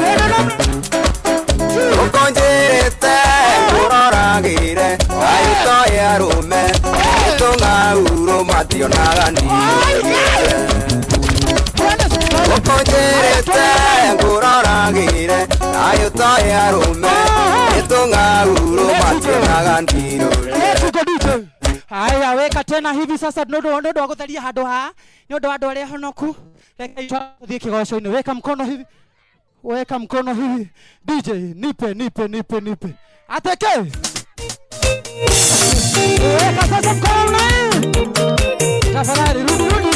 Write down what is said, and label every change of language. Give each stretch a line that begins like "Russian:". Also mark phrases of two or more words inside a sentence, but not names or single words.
Kikuyu: Ukonjĩrĩte ngũroragĩre ayũto ya arũme tũng'aurũ mationaga ndigĩte. Ukonjĩrĩte ngũroragĩre ayũto ya arũme tũng'aurũ mationaga ndigĩte.
Swahili: Haya weka tena hivi sasa ndio
Kikuyu: wa gũtheria handũ ha nĩ ũndũ wa andũ arĩa honoku. Reke ithiĩ kĩgoco-inĩ.
Swahili: Weka mkono hivi. Weka mkono hivi. DJ nipe. Ateke. Weka sasa mkono. Tafadhali rudi.